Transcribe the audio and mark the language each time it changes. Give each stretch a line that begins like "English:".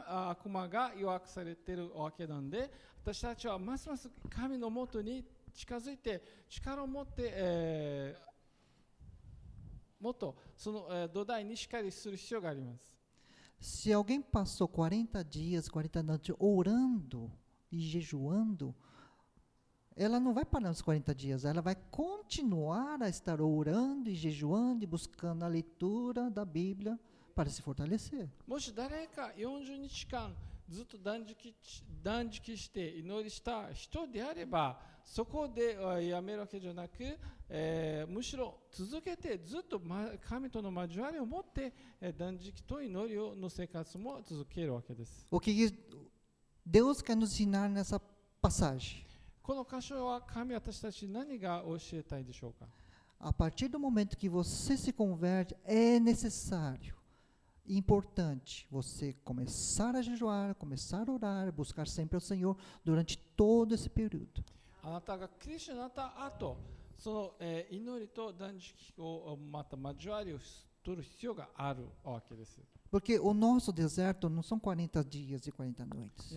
Japanese: 悪魔が弱くされているわけなんで、私たちはますます神のもとに近づいて力を持って、もっとその、土台にしっかりする必要があります。
Portuguese: Se alguém passou 40 dias, 40 noites orando e jejuando, ela não vai parar nos 40 dias, ela vai continuar a estar orando e jejuando e buscando a leitura da Bíblia para se fortalecer.
Japanese: もし誰か40日間ずっと断食して祈りした人であれば、そこでやめるわけじゃなく、むしろ続けてずっと神との交わりを持って、断食と祈りの生活も続けるわけです。
Portuguese: O que Deus quer nos ensinar nessa passagem?
Japanese: この箇所は神私たちに何が教えたいでしょうか。
Portuguese: A partir do momento que você se converte, é necessário, importante, você começar a jejuar, começar a orar, buscar sempre o Senhor durante todo esse período.
Japanese: あなたがクリスチャンになった後、その、祈りと断食をまた交わりを取る必要があるわけです。
Portuguese: Porque o nosso deserto não são 40 dias e 40 noites.